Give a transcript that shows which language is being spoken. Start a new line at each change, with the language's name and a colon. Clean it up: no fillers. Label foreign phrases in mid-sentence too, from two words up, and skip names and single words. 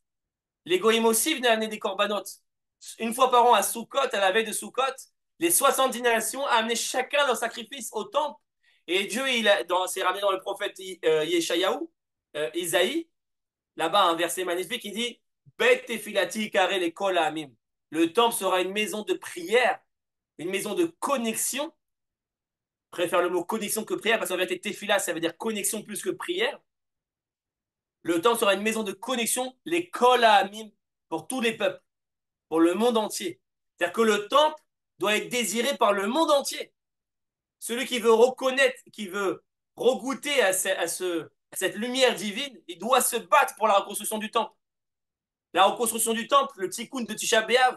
French: Les goïms aussi venaient amener des corbanotes. Une fois par an à Sukkot, à la veille de Sukkot, les 70 nations amenaient chacun leur sacrifice au temple. Et Dieu, c'est ramené dans le prophète Yeshayahu, Isaïe, là-bas un verset magnifique, il dit
Hebrew: בית תפילתי קרא לכל העמים.
French: Le temple sera une maison de prière, une maison de connexion. Je préfère le mot connexion que prière, parce qu'en vérité, tefila, ça veut dire connexion plus que prière. Le temple sera une maison de connexion, les
Hebrew: כל העמים,
French: pour tous les peuples, pour le monde entier. C'est-à-dire que le temple doit être désiré par le monde entier. Celui qui veut reconnaître, qui veut regoûter à cette lumière divine, il doit se battre pour la reconstruction du temple. La reconstruction du temple, le tikkun de Tisha B'Av.